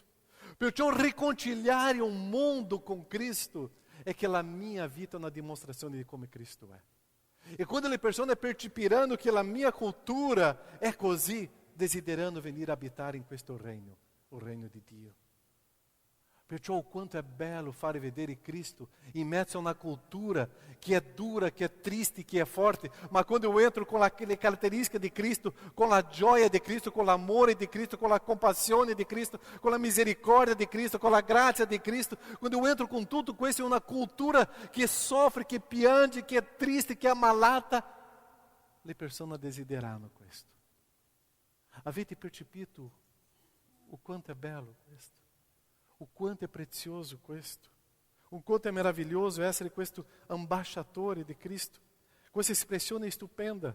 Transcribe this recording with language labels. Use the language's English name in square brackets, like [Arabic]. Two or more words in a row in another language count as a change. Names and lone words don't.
[Italian] Perciò riconciliare un mondo con Cristo è che la mia vita è una dimostrazione di come Cristo è. E quando le persone percepiranno che la mia cultura è così, desiderando venire a abitare in questo regno, il regno di Dio. Perciò [Portuguese] o quanto é belo [Italian] fare vedere Cristo in mezzo a una cultura che è dura, che è triste, che è forte, ma quando [Portuguese] eu entro com aquele [Italian] caratteristiche di Cristo, con la gioia di Cristo, con l'amore di Cristo, con la compassione di Cristo, con la misericordia di Cristo, con la grazia di Cristo, quando [Portuguese] eu entro com tudo [Italian] questo in una cultura che soffre, che piange, che è triste, che è ammalata, le persone desiderano questo. Avete percepito o quanto è bello questo? O quanto è prezioso questo, o quanto è meraviglioso essere questo ambasciatore di Cristo, questa espressione stupenda.